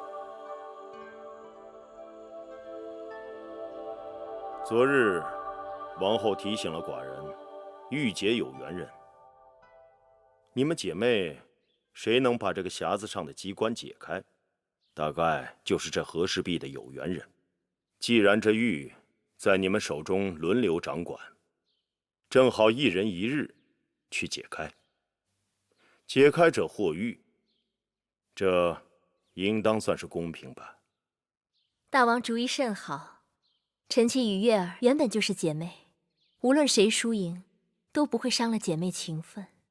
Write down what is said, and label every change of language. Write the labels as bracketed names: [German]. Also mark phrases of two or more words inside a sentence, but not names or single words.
[Chinese] 昨日，王后提醒了寡人，玉姐有緣人。你們姐妹，誰能把這個匣子上的機關解開，大概就是這和氏璧的有緣人。既然這玉在你們手中輪流掌管，正好一人一日去解開。解開者獲玉，這應當算是公平吧？大王主意甚好，臣妾與月兒原本就是姐妹，無論誰輸贏，都不會傷了姐妹情分。